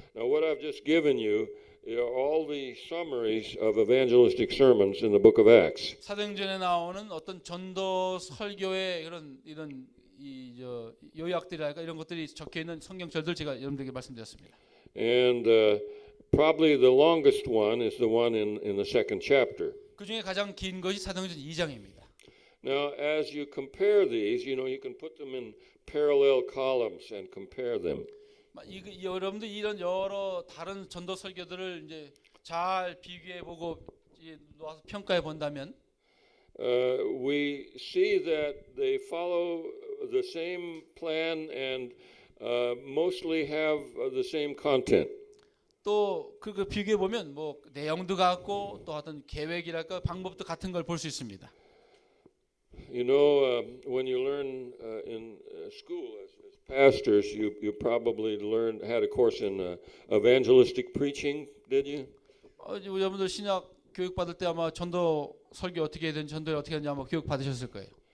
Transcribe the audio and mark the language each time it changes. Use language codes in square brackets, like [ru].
[en] Now what I've just given you are all the summaries of evangelistic sermons in the book of Acts. [ko] 사도행전에 나오는 어떤 전도 설교의 이런 요약들이랄까 이런 것들이 적혀 있는 성경절들 제가 여러분들에게 말씀드렸습니다. [en] And probably the longest one is the one in the second chapter. [ko] 그 중에 가장 긴 것이 사도행전 2장입니다. [en] Now, as you compare these, you know, you can put them in parallel columns and compare them. [ko] 여러분들 이런 여러 다른 전도 설교들을 이제 잘 비교해 보고 놓아서 평가해 본다면 [en] we see that they follow the same plan and mostly have the same content. [ko] 또 그 비교해 보면 뭐 내용도 같고 또 어떤 계획이랄까 방법도 같은 걸 볼 수 있습니다. [en] You know, when you learn in school as pastors, you probably had a course in evangelistic preaching, did you? [ko] 여러분들 신약 교육 받을 때 아마 전도 설교 어떻게 해야 되는지 전도를 어떻게 하는지 아마 교육 받으셨을 거예요.